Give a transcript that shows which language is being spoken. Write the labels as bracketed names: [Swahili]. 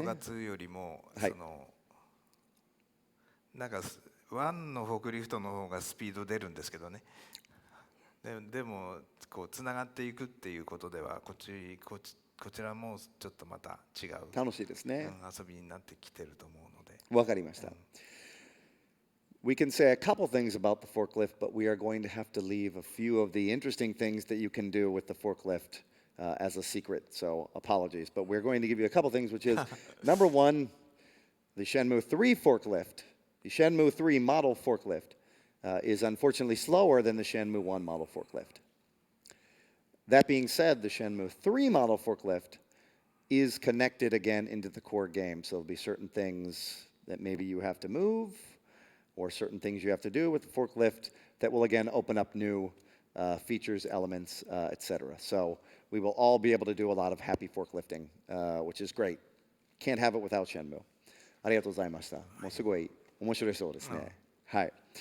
[Japanese] 1とか2よりもなんか1のフォークリフトの方がスピード出るんですけどね。でもこうつながっていくっていうことではこちらもちょっとまた違う楽しいですね。遊びになってきてると思うので。わかりました。 [English] We can say a couple things about the forklift, but we are going to have to leave a few of the interesting things that you can do with the forklift as a secret. So apologies, but we're going to give you a couple things, which is number one, the Shenmue III forklift. The Shenmue III model forklift is unfortunately slower than the Shenmue I model forklift. That being said, the Shenmue III model forklift is connected again into the core game. So there'll be certain things that maybe you have to move, or certain things you have to do with the forklift that will again open up new features, elements, etc. So we will all be able to do a lot of happy forklifting, which is great. Can't have it without Shenmue. [Japanese] ありがとうございました。もうすごい面白いそうですね。はい。